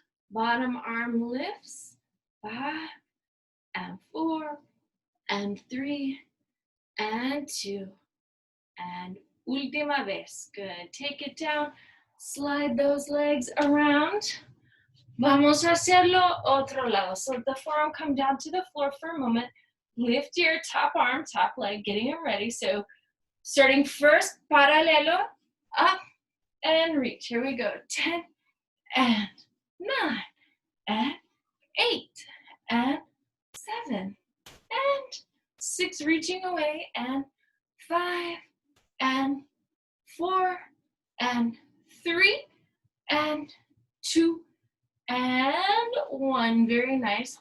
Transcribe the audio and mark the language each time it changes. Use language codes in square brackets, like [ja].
[en] Bottom arm lifts. 5 and 4 and 3 and 2 and [es] última vez. [en] Good. Take it down. Slide those legs around. [es] Vamos a hacerlo otro lado. [en] So the forearm come down to the floor for a moment. Lift your top arm, top leg, getting it ready. So starting first, paralelo, up and reach. Here we go. 10 and 9 and 8 and 7 and 6, reaching away, and 5 and 4 and 3 and 2 and 1. Very nice.